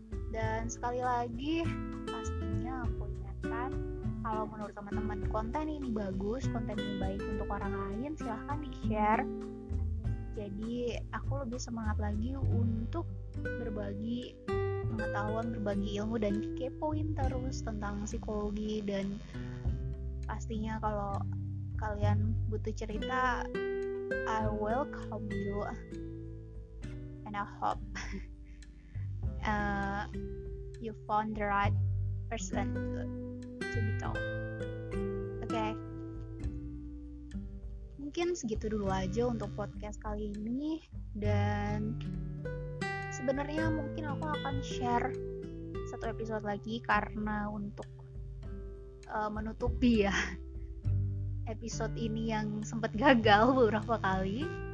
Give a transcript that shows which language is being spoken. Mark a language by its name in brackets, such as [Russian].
[Indonesian] Dan sekali lagi pastinya aku ingatkan, kalau menurut teman-teman konten ini bagus, konten ini baik untuk orang lain, silahkan di-share. Jadi aku lebih semangat lagi untuk berbagi pengetahuan, berbagi ilmu, dan kepoin terus tentang psikologi. Dan pastinya kalau kalian butuh cerita, [English] I welcome you, and I hope you found the right person to be told. [Indonesian] Oke. Mungkin segitu dulu aja untuk podcast kali ini, dan sebenarnya mungkin aku akan share satu episode lagi karena untuk menutupi ya episode ini yang sempat gagal beberapa kali.